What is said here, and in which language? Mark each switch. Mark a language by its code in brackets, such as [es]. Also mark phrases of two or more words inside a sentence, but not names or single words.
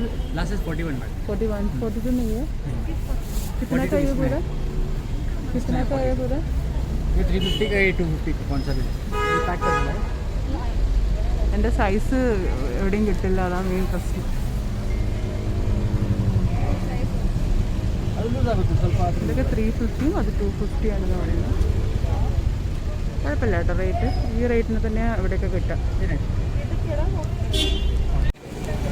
[en] last size [hi] 41 मैडम. 41, 42 नहीं है. कितना का ये पूरा? कितना का ये पूरा? ये 350 का, ये 250 का. कौन सा भी ये पैक करना है. [ml] എൻ്റെ സൈസ് എവിടെയും കിട്ടില്ല, അതാണ് മെയിൻ പ്രശ്നം. ഇതൊക്കെ 350, അത് 250 ആണെന്ന് പറയുന്നത്. കുഴപ്പമില്ല കേട്ടോ റേറ്റ്. ഈ റേറ്റിന് തന്നെ ഇവിടെയൊക്കെ കിട്ടാം.